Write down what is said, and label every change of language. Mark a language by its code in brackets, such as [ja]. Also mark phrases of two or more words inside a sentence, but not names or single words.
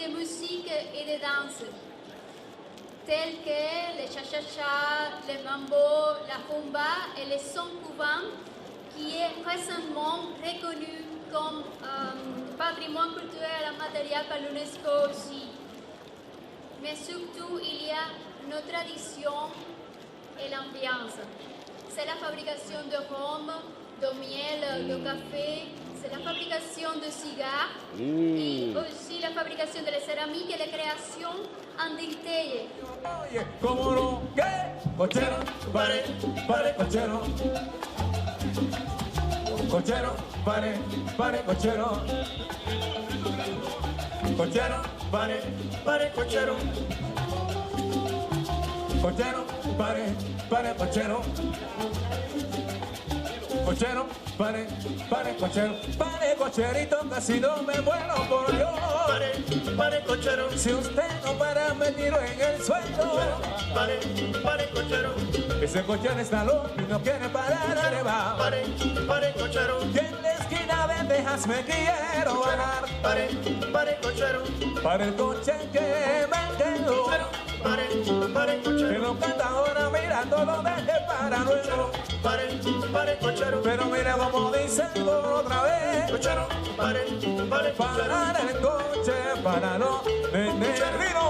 [fr] musique et de danse, tels que le cha-cha-cha, le mambo, la rumba et le son couvent, qui est récemment reconnu comme patrimoine culturel immatériel par l'UNESCO aussi. Mais surtout, il y a nos traditions et l'ambiance. C'est la fabrication de rhum, de miel, de café, c'est la fabrication de cigares y aussi [es] la fabricación de la cerámica y la creación en detalle. Oye, ¿cómo no? ¿Qué? Cochero, pare, pare, cochero. Cochero, pare, pare, cochero. Cochero, pare, pare, cochero. Cochero, pare, pare, cochero. Cochero, pare, pare, cochero. Pare, cocherito, casi no me muero por Dios. Pare, pare, cochero. Si usted no para, me tiro en el suelo. Pare, pare, cochero. Ese cochero está loco y no quiere parar, arriba. Pare, pare, cochero. Y en la esquina de Texas me quiero bajar. Pare, pare, cochero. Para el coche que me quedo. Pare, pare, cochero. Que no canta ahora, mira, todo deje para luego. Pare, pare, cochero. Pero mira como dice el coro otra vez. Cochero, pare, pare, cochero. Parar el coche para no vender vino.